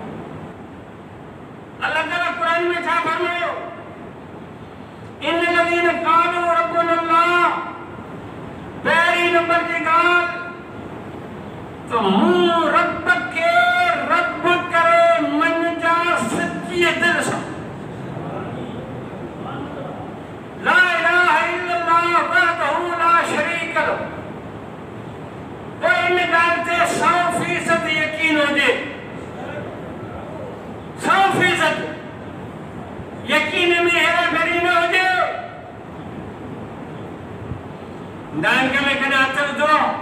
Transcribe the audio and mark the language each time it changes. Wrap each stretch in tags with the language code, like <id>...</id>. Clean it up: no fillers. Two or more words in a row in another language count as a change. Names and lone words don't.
<sd>अल्लाह ताला कुरान में छा फरमायो</sd> <ar>إن الذين قالوا ربنا الله</ar> <sd>पहिरीं नंबर जी ॻाल्हि त मूं रब खे रब करे मञिजा सची दिलि सां</sd> <ar>لا إله إلا الله وحده لا شريك له</ar> <sd>पोइ इन ॻाल्हि ते 100% यकीन हुजे 100% यकीन में हेरा फेरी न हुजे नांग में कॾहिं हथ विधो</sd>